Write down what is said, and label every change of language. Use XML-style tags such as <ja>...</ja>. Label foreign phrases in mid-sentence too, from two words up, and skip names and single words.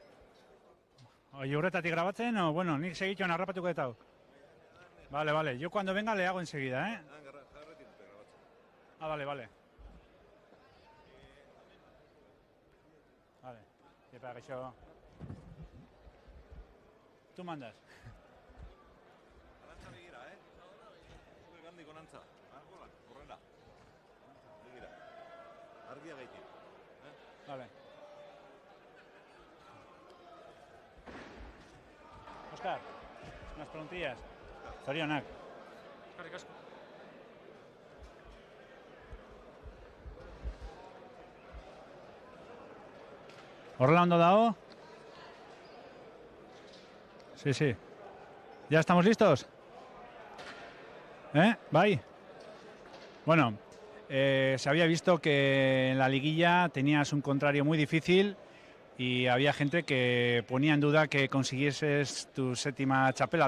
<eu>Oye, horretatik grabatzen, o, bueno, nik segitxoan harrapatuko eta hau.</eu> <es>Vale, yo cuando venga le hago enseguida, Ah, vale. Vale, para que yo... Tú mandas.</es> <eu>Arantza begira, Zuek handik onantza. Hola, horrela. Begira. Argia gaitik. Vale.</eu> <es>Oskar, unas preguntillas.</es> <eu>Zorionak. Eskerrik asko. ¿Horrela ondo dago?</eu> <es>Sí. ¿Ya estamos listos?</es> <eu>¿Vai?</eu> <es>Bueno, se había visto que en la liguilla tenías un contrario muy difícil y había gente que ponía en duda que consiguieses tu séptima txapela.</es>